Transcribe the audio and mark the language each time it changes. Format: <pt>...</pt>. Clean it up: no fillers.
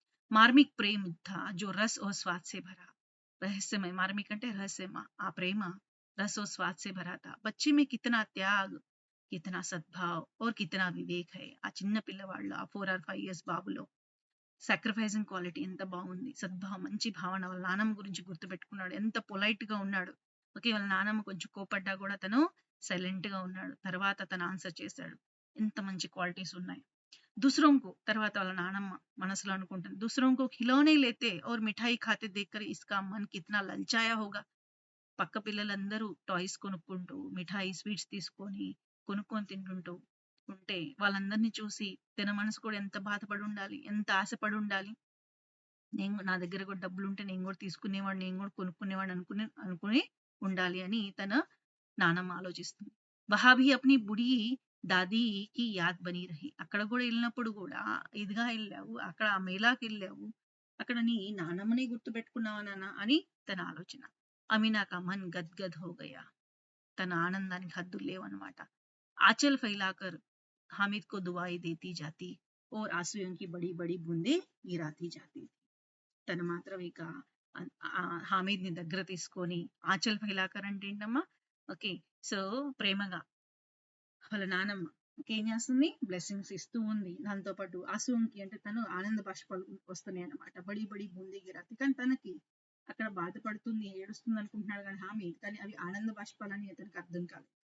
<hi>మార్మిక్ ప్రేమ్ థా జో రస్ और स्वाद से भरा रहस्यमय मार्मिक</hi> <te>అంటే రహస్యమ ఆ ప్రేమ</te> <hi>रस और स्वाद से भरा था बच्चे में कितना त्याग कितना सद्भाव और कितना विवेक है</hi> <te>ఆ చిన్న పిల్లవాళ్ళు ఆ 4 or 5 ఇయర్స్ బాబులో సాక్రిఫైసింగ్ క్వాలిటీ ఎంత బాగుంది సద్భావం మంచి భావన వాళ్ళ నానమ్మ గురించి గుర్తుపెట్టుకున్నాడు ఎంత పొలైట్ గా ఉన్నాడు. ఓకే వాళ్ళ నానమ్మ కొంచెం కోపడ్డా కూడా తను సైలెంట్ గా ఉన్నాడు. తర్వాత తను ఆన్సర్ చేశాడు. ఎంత మంచి క్వాలిటీస్ ఉన్నాయి.</te> <hi>दूसरों को</hi> <te>తర్వాత వాళ్ళ నానమ్మ మనసులో అనుకుంటుంది</te> <hi>दूसरों को खिलौने लेते और मिठाई खाते देखकर इसका मन कितना ललचाया होगा.</hi> <te>పక్క పిల్లలందరూ టాయ్స్ కొనుక్కుంటూ మిఠాయి స్వీట్స్ తీసుకొని కొనుక్కొని తింటుంటూ ఉంటే వాళ్ళందరినీ చూసి తన మనసు కూడా ఎంత బాధపడి ఉండాలి ఎంత ఆశపడి ఉండాలి. నేను నా దగ్గర కూడా డబ్బులుంటే నేను కూడా తీసుకునేవాడిని నేను కూడా కొనుక్కునేవాడిని అనుకుని ఉండాలి అని తన నానమ్మ ఆలోచిస్తుంది.</te> <hi>వహాబీ అప్ని బుడి దాదీకి యాద్ బనీ రహి</hi> <te>అక్కడ కూడా వెళ్ళినప్పుడు కూడా ఇదిగా వెళ్ళావు అక్కడ ఆ మేళాకి వెళ్ళావు అక్కడ నీ నానమ్మని గుర్తు పెట్టుకున్నావా నాన్న అని తన ఆలోచన.</te> <hi>అమీనా కా మన్ గద్గద్ హో గయా</hi> <te>తన ఆనందానికి హద్దులు లేవన్నమాట.</te> <hi>ఆచల్ ఫైలాకర్ हामिद को दुआएं देती जाती और आंसुओं की बड़ी बड़ी बूंदें गिराती जाती.</hi> <te>తను మాత్రం ఇక హామీద్ ని దగ్గర తీసుకొని</te> <hi>ఆచల్ ఫైలాకర్</hi> <te>అంటే ఏంటమ్మా ఓకే సో ప్రేమగా వాళ్ళ నానమ్మ ఏం చేస్తుంది బ్లెస్సింగ్స్ ఇస్తూ ఉంది. దాంతో పాటు ఆసుంకి అంటే తను ఆనంద బాష్పాలు వస్తున్నాయి అనమాట.</te> <hi>బడి బడి బూందీ గిరాతి</hi> <te>కానీ తనకి అక్కడ బాధపడుతుంది ఏడుస్తుంది అనుకుంటున్నాడు కానీ హామీద్ కానీ అవి ఆనంద బాష్పాలని అతనికి అర్థం కాదు.</te>